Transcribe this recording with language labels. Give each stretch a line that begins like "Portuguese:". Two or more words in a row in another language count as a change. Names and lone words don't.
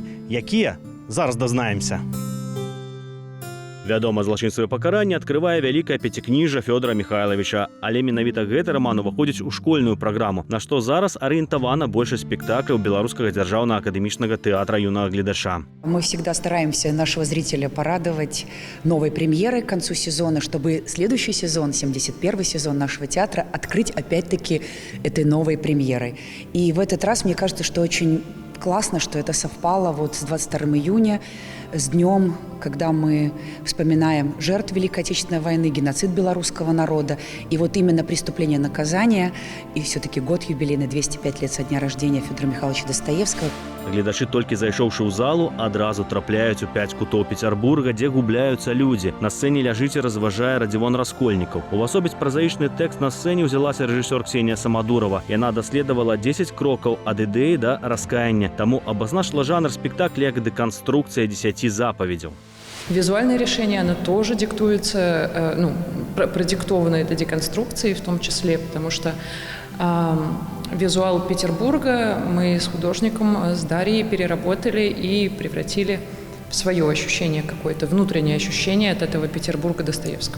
Belarusian: Якія? Зараз дазнаемся. Вядома, «Злачынства і пакаранне» адкрывае вялікае пяцікніжжа Фёдора Михайловича, але менавіта гэты раман уваходзіць у школьную праграму, на што зараз арыентавана большасць спектакляў Беларускага дзяржаўнага акадэмічнага тэатра юнага гледача.
Russian: Мы всегда стараемся нашего зрителя порадовать новой премьерой к концу сезона, чтобы следующий сезон, 71-й сезон нашего театра, открыть опять-таки этой новой премьерой. И в этот раз, мне кажется, что очень классно, что это совпало вот с 22 июня, с днем, когда мы вспоминаем жертв Великой Отечественной войны, геноцид белорусского народа. И вот именно преступление наказания, и все-таки год юбилейный, 205 лет со дня рождения Федора Михайловича Достоевского.
Belarusian: Гледачы, толькі зайшоўшы ў залу, адразу трапляюць у 5 кутоў Петербурга, дзе губляюцца людзі. На сцэне ляжыць і разважае Радзівон Раскольнікаў. Увасобіць празаічны тэкст на сцэне ўзялася рэжысёр Ксенія Самадурова. Яна даследавала 10 крокаў ад ідэі да раскаяння. Таму абазначыла жанр спектакля як дэканструкцыя 10 запаведзяў.
Russian: Визуальное решение, оно тоже диктуется, продиктовано этой деконструкцией в том числе, потому что визуал Петербурга мы с художником, с Дарьей переработали и превратили в свое ощущение какое-то, внутреннее ощущение от этого Петербурга Достоевского.